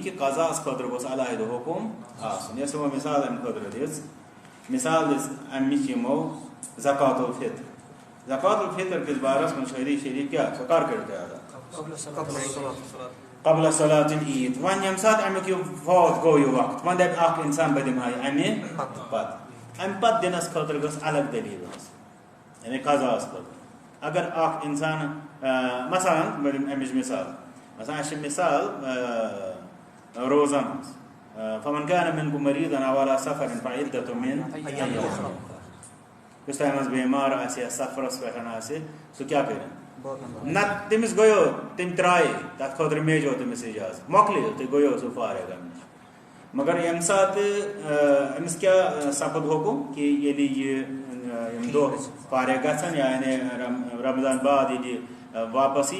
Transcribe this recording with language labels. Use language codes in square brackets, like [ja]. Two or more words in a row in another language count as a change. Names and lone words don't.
[ks] کہِ قضاہس خٲطرٕ گوٚژھ علاحدٕ حُکم آسُن یۄس یِمو مثال امہِ خٲطرٕ دِژ مثال دِژ امِچ یِمو [ar] زکات الفطر زکات الفطر [ks] کِس بارس منٛز چھُ حدیث شریٖف کیٛاہ سۄ کر کٔرِو تُہۍ ادا [ar] قبل صلات العید [ks] وۄنۍ ییٚمہِ ساتہٕ امیُک یہِ فوت گوٚو یہِ وقت وۄنۍ دپہِ اکھ انسان بہٕ دِمہٕ ہا یہِ امہِ پتہٕ امہِ پتہٕ دِنس خٲطرٕ گٔژھ الگ دٔلیٖل آسٕنۍ یعنی قضاہس خٲطرٕ اگر اخ انسان مثلا امچ مثال روزان [ar] فمن كان منكم مريضا او على سفر فعدة من ايام اخرى [ks] اس تمس بیمار آسہِ سفرس پٮ۪ٹھ آسہِ سُہ کیٛاہ کرِ نہ تٔمِس گوٚیو تٔمۍ ترٛایے تتھ خٲطرٕ میجو تٔمِس اجازت مۄکلیو تہٕ گوٚیو سُہ فارغ امہِ نِش مگر ییٚمہِ ساتہٕ أمِس کیٛاہ سپد حُکم کہِ ییٚلہِ یہِ یِم دۄہ فارغ گژھن یعنی رمضان بعد ییٚلہِ واپس یی